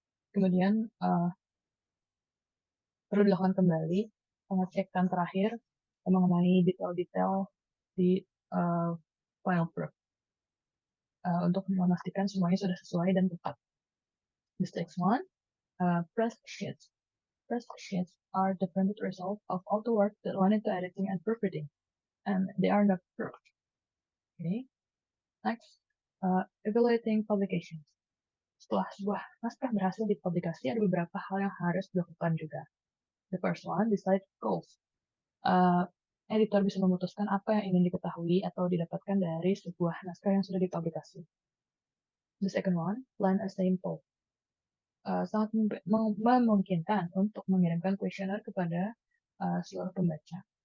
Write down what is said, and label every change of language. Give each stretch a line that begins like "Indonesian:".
Indonesian: Kemudian perlu dilakukan kembali pengecekan terakhir mengenai detail-detail di file proof untuk memastikan semuanya sudah sesuai dan tepat.
English: This next one, press sheets. Press sheets are the printed result of all the work that went into editing and proofreading, and they are not proofed. Okay. Next, evaluating publications.
Indonesian: Setelah sebuah naskah berhasil dipublikasi, ada beberapa hal yang harus dilakukan juga.
English: The first one, decide goals.
Indonesian: Editor bisa memutuskan apa yang ingin diketahui atau didapatkan dari sebuah naskah yang sudah dipublikasi.
English: The second one, plan a sample.
Indonesian: sangat memungkinkan untuk mengirimkan kuesioner kepada seluruh pembaca.